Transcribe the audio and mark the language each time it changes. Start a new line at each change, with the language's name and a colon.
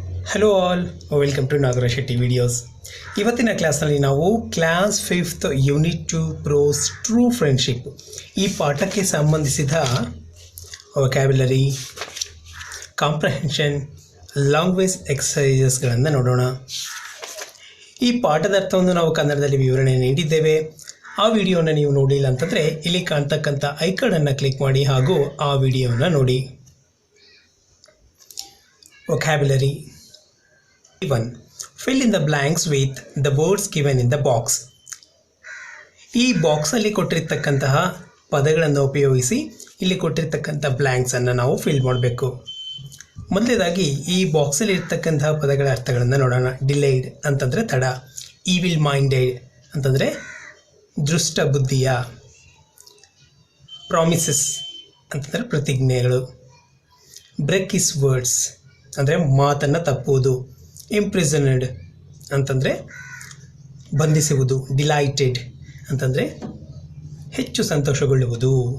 English: hello all, welcome to
Kannada: Nagaraj Shetty videos. ಇವತ್ತಿನ ಕ್ಲಾಸ್ನಲ್ಲಿ ನಾವು class 5th unit 2 pros true friendship ಈ ಪಾಠಕ್ಕೆ ಸಂಬಂಧಿಸಿದ ವೊಕ್ಯಾಬ್ಯುಲರಿ, ಕಾಂಪ್ರಹೆನ್ಷನ್, ಲ್ಯಾಂಗ್ವೇಜ್ ಎಕ್ಸಸೈಸಸ್ಗಳನ್ನು ನೋಡೋಣ. ಈ ಪಾಠದ ಅರ್ಥವನ್ನು ನಾವು ಕನ್ನಡದಲ್ಲಿ ವಿವರಣೆ ನೀಡಿದ್ದೇವೆ. ಆ ವಿಡಿಯೋನ ನೀವು ನೋಡಿಲ್ಲ ಅಂತಂದರೆ ಇಲ್ಲಿ ಕಾಣ್ತಕ್ಕಂಥ ಐಕಾನನ್ನು ಕ್ಲಿಕ್ ಮಾಡಿ ಹಾಗೂ ಆ ವಿಡಿಯೋನ ನೋಡಿ.
English: Vocabulary 1. Fill in the blanks with the words given in the box.
Kannada: ಈ ಬಾಕ್ಸಲ್ಲಿ ಕೊಟ್ಟಿರ್ತಕ್ಕಂತಹ ಪದಗಳನ್ನು ಉಪಯೋಗಿಸಿ ಇಲ್ಲಿ ಕೊಟ್ಟಿರ್ತಕ್ಕಂಥ ಬ್ಲ್ಯಾಂಕ್ಸನ್ನು ನಾವು ಫಿಲ್ ಮಾಡಬೇಕು. ಮೊದಲನೇದಾಗಿ ಈ ಬಾಕ್ಸಲ್ಲಿ ಇರ್ತಕ್ಕಂತಹ ಪದಗಳ ಅರ್ಥಗಳನ್ನು ನೋಡೋಣ. ಡಿಲೈಡ್ ಅಂತಂದರೆ ತಡ, ಈವಿಲ್ ಮೈಂಡೆಡ್ ಅಂತಂದರೆ ದೃಷ್ಟ ಬುದ್ಧಿಯ, ಪ್ರಾಮಿಸಸ್ ಅಂತಂದರೆ ಪ್ರತಿಜ್ಞೆಗಳು, ಬ್ರೇಕ್ ಹಿಸ್ ವರ್ಡ್ಸ್ ಅಂದರೆ ಮಾತನ್ನು ತಪ್ಪುವುದು, ಇಂಪ್ರಿಸನಡ್ ಅಂತಂದರೆ ಬಂಧಿಸುವುದು, ಡಿಲೈಟೆಡ್ ಅಂತಂದರೆ ಹೆಚ್ಚು ಸಂತೋಷಗೊಳ್ಳುವುದು.